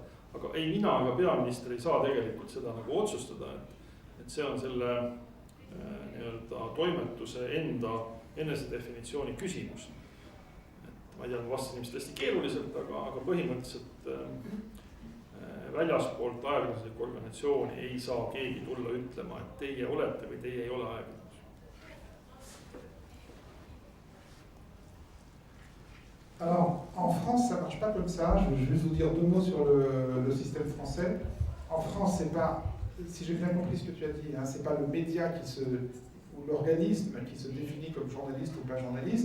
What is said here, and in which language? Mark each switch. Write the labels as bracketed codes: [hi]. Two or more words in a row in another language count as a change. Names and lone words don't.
[et] Aga ei mina ega peaminister ei saa tegelikult seda nagu otsustada, et see on selle toimetuse enda enesedefinitsiooni küsimus. Ma ei tea, ma vastasin ilmselt hästi keeruliselt, aga põhimõtteliselt väljaspoolt ajakirjanduslikku organisatsiooni ei saa keegi tulla ütlema, et teie olete või teie ei ole ajakirjandus. [fr] Alors, en France, ça ne marche pas comme ça. Je vais juste vous dire 2 mots sur le système français. En France, c'est pas, si j'ai bien compris ce que tu as dit, hein, c'est pas le média ou l'organisme qui se définit comme journaliste ou pas journaliste.